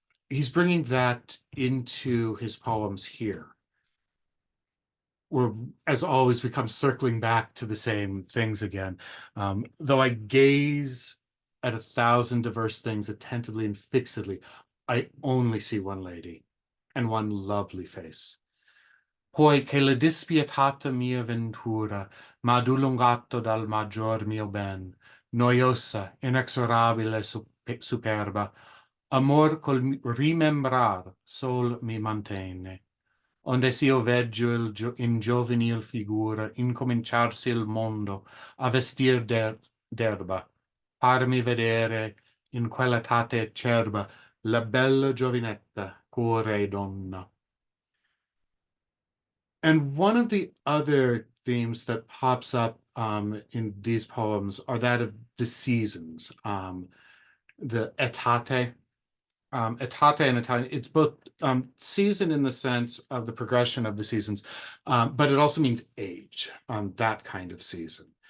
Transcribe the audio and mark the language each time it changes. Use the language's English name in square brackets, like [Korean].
[English] He's bringing that into his poems here, where, as always, we come circling back to the same things again. Though I gaze at 1,000 diverse things attentively and fixedly, I only see one lady and one lovely face. [Italian] Poi che la dispietata mia ventura m'ha dilungato dal maggior mio ben, noiosa, inexorabile, superba, amor col rimembrar sol mi mantenne. Onde s'io veggio in giovanil figura incominciarsi il mondo a vestir d'erba, farmi vedere in quella tate acerba la bella giovinetta, cuore e donna. [English] And one of the other themes that pops up in these poems are that of the seasons, the etate. Etate in Italian, it's both season in the sense of the progression of the seasons, but it also means age, that kind of season.